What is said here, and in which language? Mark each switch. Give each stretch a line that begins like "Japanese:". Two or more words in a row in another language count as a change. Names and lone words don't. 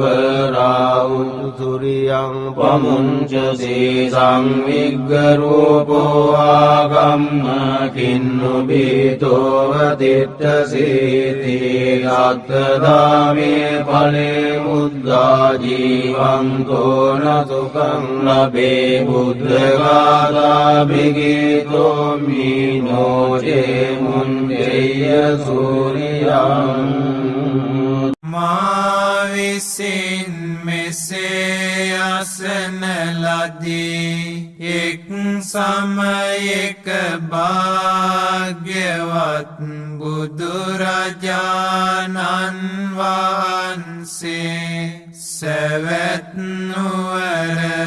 Pali: වරාහු සුරියං පමුංචසී සංවිග්ග රූපෝ ආගම්ම කින්නු බීතෝව තිට්ඨසීති අත්තදාමේ ඵලේ මුද්දා ජීවන්තෝ න සුඛං ලබේ බුද්ධඝාතා භිගීතෝ මීනෝ චේ මුඤ්ජේය සූරියං
Sinhala: මා විසින් මෙසේ අසන ලදී එක් සමයක භාග්‍යවත් බුදුරජාණන් වහන්සේ සවැත් නුවර